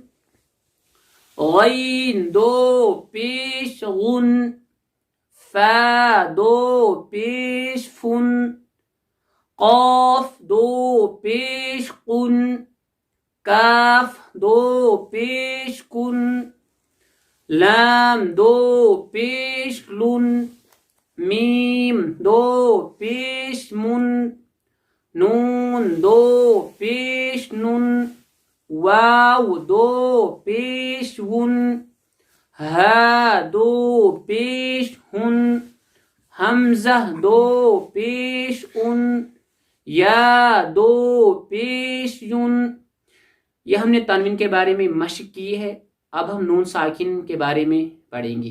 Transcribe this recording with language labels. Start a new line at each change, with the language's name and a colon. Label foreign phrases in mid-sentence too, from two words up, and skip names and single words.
Urdu: غین دو پیش غن، فا دو پیش فن، قاف دو پیش قن، کاف دو پیش کن، لام دو پیش لن، میم دو پیش من، نون دو پیش نن، واو دو پیش ون، ہا دو پیش ہن، حمزہ دو پیش ان، یا دو پیش یون۔ یہ ہم نے تنوین کے بارے میں مشق کی ہے۔ اب ہم نون ساکن کے بارے میں پڑھیں گے۔